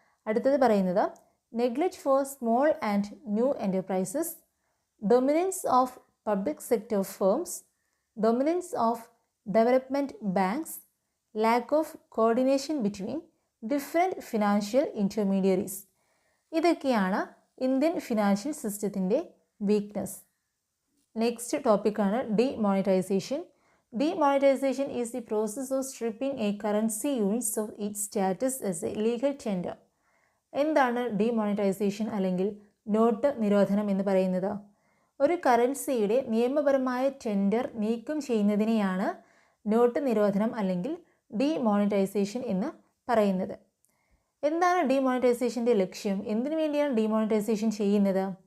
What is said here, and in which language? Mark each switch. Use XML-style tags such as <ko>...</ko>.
<ml>അടുത്തത് പറയുന്നത്</ml> <en>Neglect for small and new enterprises, dominance of public sector firms, dominance of development banks, lack of coordination between different financial intermediaries.</en> <ml>ഇതൊക്കെയാണ് Indian financial സിസ്റ്റത്തിൻ്റെ weakness. Next ടോപ്പിക്കാണ് demonetisation.</ml> <en>Demonetization is the process of stripping a currency units of its status as a legal tender.</en> <ml>എന്താണ് demonetisation അല്ലെങ്കിൽ not നിരോധനം എന്ന് പറയുന്നത്? ഒരു കറൻസിയുടെ നിയമപരമായ ടെൻഡർ നീക്കം ചെയ്യുന്നതിനെയാണ് നോട്ട് നിരോധനം അല്ലെങ്കിൽ ഡിമോണിറ്റൈസേഷൻ എന്ന് പറയുന്നത്. എന്താണ് ഡിമോണിറ്റൈസേഷൻ്റെ ലക്ഷ്യം? എന്തിനു വേണ്ടിയാണ് ഡിമോണിറ്റൈസേഷൻ ചെയ്യുന്നത്?</ml>